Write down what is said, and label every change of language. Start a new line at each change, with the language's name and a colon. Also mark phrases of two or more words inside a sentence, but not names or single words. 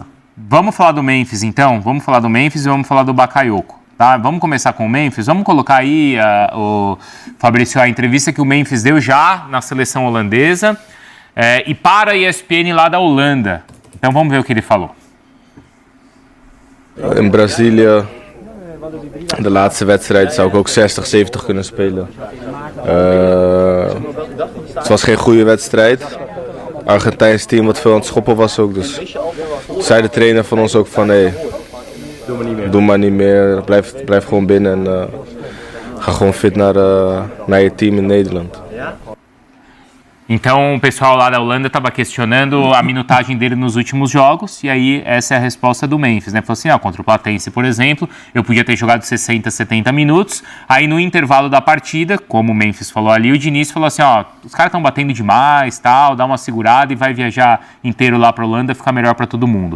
Portuguese: Vamos falar do Memphis, então? Vamos falar do Memphis e vamos falar do Bakayoko, tá? Vamos começar com o Memphis. Vamos colocar aí, Fabrício, a entrevista que o Memphis deu já na seleção holandesa e para a ESPN lá da Holanda. Então vamos ver o que ele falou.
Dutch: In Brazilië, de laatste wedstrijd, zou ik ook 60, 70 kunnen spelen. Het was geen goede wedstrijd. Argentijns team wat veel aan het schoppen was ook. Dus zei de trainer van ons ook van hey, doe maar niet meer. Blijf gewoon binnen en ga gewoon fit naar je team in Nederland.
Portuguese: Então o pessoal lá da Holanda estava questionando a minutagem dele nos últimos jogos, e aí essa é a resposta do Memphis, né? Falou assim, contra o Platense, por exemplo, eu podia ter jogado 60, 70 minutos, aí no intervalo da partida, como o Memphis falou ali, o Diniz falou assim, os caras estão batendo demais, tal, dá uma segurada e vai viajar inteiro lá para a Holanda, ficar melhor para todo mundo.